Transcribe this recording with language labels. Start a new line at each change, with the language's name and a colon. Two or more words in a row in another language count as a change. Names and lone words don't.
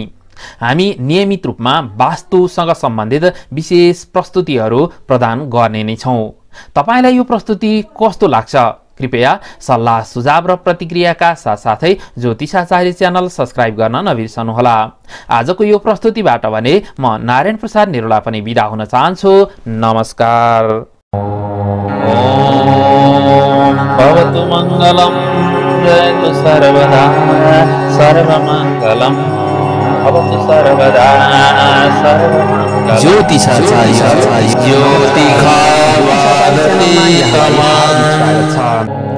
Nepali: हामी नियमित रूपमा वास्तुसँग सम्बन्धित विशेष प्रस्तुतिहरू प्रदान गर्ने नै छौँ। तपाईलाई यो प्रस्तुति कस्तो लाग्छ? कृपया सल्लाह सुझाव र प्रतिक्रियाका साथसाथै ज्योतिषाचार्य
English: channel subscribe
Nepali: गर्न नबिर्सनुहोला। आजको यो प्रस्तुतिबाट भने म नारायण प्रसाद निरोला पनि बिदा हुन चाहन्छु। नमस्कार।
Sanskrit: भवतु मङ्गलम् जयतु सर्वदा सर्वमङ्गलम् भवतु सर्वदा सर्वमङ्गलम्।
Nepali: ज्योतिषाचार्य ज्योतिषाचार्य